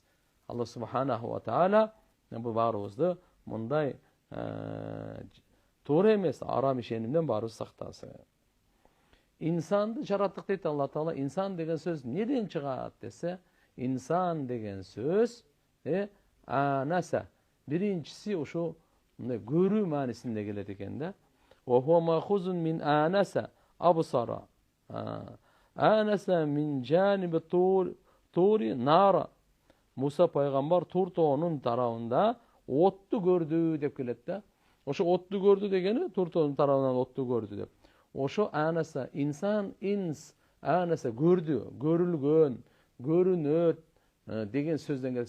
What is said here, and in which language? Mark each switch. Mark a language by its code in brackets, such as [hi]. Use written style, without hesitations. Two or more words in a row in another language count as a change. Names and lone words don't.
[ky] Алла [ar] سبحانه وتعالى [ky] бул баарыбызды мындай туура эмес арам ишенимден баарыбыз сактасын. İnsandı жараттык дейт Алла Таала. İnsan деген сөз неден чыгат десе, insan деген сөз анаса. Биринчиси ушу көрүү маанисинде келет экен да. [ar] وهو مأخوذ من آنس أبصر. آنس من جانب الطور نارا. [ky] Musa пайгамбар Тур тоонун тарабында отту көрдү деп келет да. Ошо отту көрдү дегени Тур тоонун тарабынан отту көрдү деп. Ошо анаса, инсан, анаса көрдү, көрүлгөн, көрүнөт деген сөздөн келет.